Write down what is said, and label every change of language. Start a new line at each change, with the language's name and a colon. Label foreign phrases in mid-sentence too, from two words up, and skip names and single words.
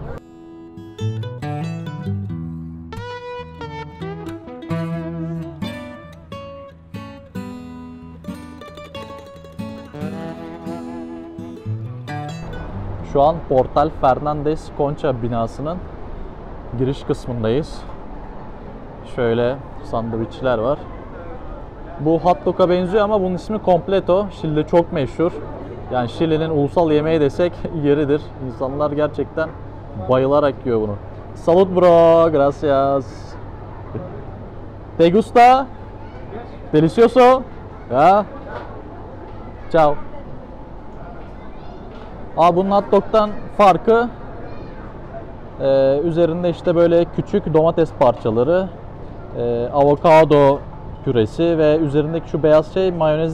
Turkish: Şu an Portal Fernandez Concha binasının giriş kısmındayız. Şöyle sandviçler var. Bu
English: hot dog'a
Turkish: benziyor ama bunun ismi completo. Şili'de çok meşhur. Yani Şili'nin ulusal yemeği desek yeridir. İnsanlar gerçekten bayılarak yiyor bunu.
Spanish: Salud bro, gracias. ¿Te gusta? Delicioso? Ya. Ciao.
Turkish: Bunun
English: hot dog'tan
Turkish: farkı üzerinde işte böyle küçük domates parçaları, avokado püresi ve üzerindeki şu beyaz şey mayonez.